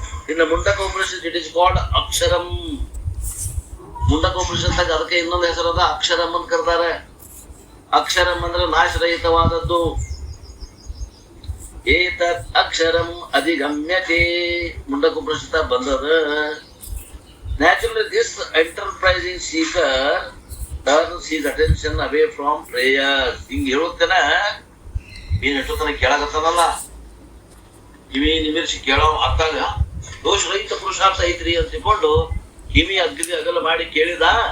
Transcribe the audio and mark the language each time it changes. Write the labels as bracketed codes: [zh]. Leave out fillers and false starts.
[kn] ಇನ್ನು Mundaka Upanishad [en] it is called [kn] ಅಕ್ಷರಂ. Mundaka ಉಪನಿಷತ್ತಾಗ ಅದಕ್ಕೆ ಇನ್ನೊಂದು ಹೆಸರದ ಅಕ್ಷರಂ ಅಂತ ಕರ್ತಾರೆ. ಅಕ್ಷರಂ ಅಂದ್ರೆ ನಾಶರಹಿತವಾದದ್ದು. [sa] ಏತತ್ ಅಕ್ಷರಂ ಅಧಿಗಮ್ಯತೆ [kn] ಮುಂಡಕ ಉಪನಿಷತ್ ಬಂದದ. [en] Naturally, this enterprising seeker turns his attention away from prayers. [kn] ಹಿಂಗ್ ಹೇಳುತ್ತೇನ ನೀನ್ ಎಷ್ಟೋ ತನಕ ಕೇಳಾಕತ್ತಾನಲ್ಲ, ಕಿವಿ ನಿಮಿರ್ಸಿ ಕೇಳೋ ಅತ್ತಾಗ ದೋಷ ರಹಿತ ಪುರುಷಾರ್ಥ ಐತ್ರಿ ಅಂತ ತಿಳ್ಕೊಂಡು ಕಿವಿ ಅಗಲ ಮಾಡಿ ಕೇಳಿದ.